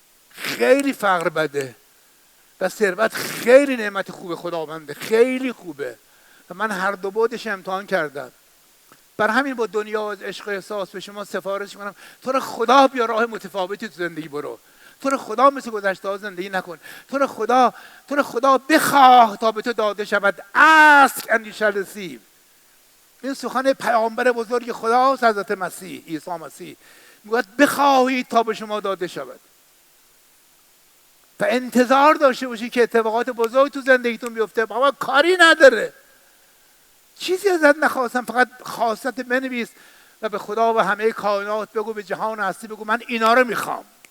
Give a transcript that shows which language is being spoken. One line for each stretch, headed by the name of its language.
Persian: خیلی فقر بده و ثروت خیلی نعمت خوب خداونده، خیلی خوبه و من هر دو بعدش امتحان کردم. بر همین با دنیا از عشق و احساس به شما سفارش میکنم، تو رو خدا بیا راه متفاوتی تو زندگی برو. تو رو خدا مثل گذشته ها زندگی نکن. تو رو خدا بخواه تا به تو داده شود.
English: ask and you shall receive.
Persian: این سخن پیامبر بزرگ خداست، حضرت مسیح، عیسی مسیح میگوید بخواهید تا به شما داده شود و انتظار داشته باشی که اتفاقات بزرگ تو زندگیتون بیفته. بابا کاری نداره، چیزی ازت نخواستم، فقط خواستت بنویس و به خدا و همه کائنات بگو، به جهان هستی بگو من اینا رو میخوام.